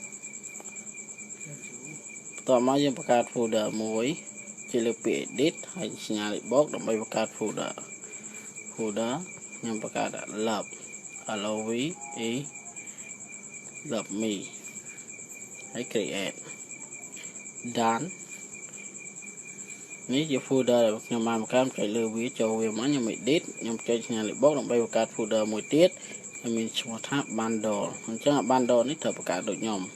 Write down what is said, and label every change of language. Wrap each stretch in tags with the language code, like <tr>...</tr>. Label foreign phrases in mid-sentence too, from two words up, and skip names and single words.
<km>បន្ទាប់មកយើងបង្កើត folder មួយចុចលើពាក្យ edit ហើយសញ្ញាលេខបូកដើម្បីបង្កើត folder ខ្ញុំបង្កើត</km> <en>love love love me</en> <km>ហើយ</km> <en>create done</en> <km>នេះជា folder ដែលខ្ញុំបានបង្កើតចុចលើវាចូលវាមកខ្ញុំ edit ខ្ញុំចុចសញ្ញាលេខបូកដើម្បីបង្កើត folder មួយទៀតដែលមានឈ្មោះថា bundle អញ្ចឹង bundle នេះត្រូវបង្កើតដូចខ្ញុំ</km>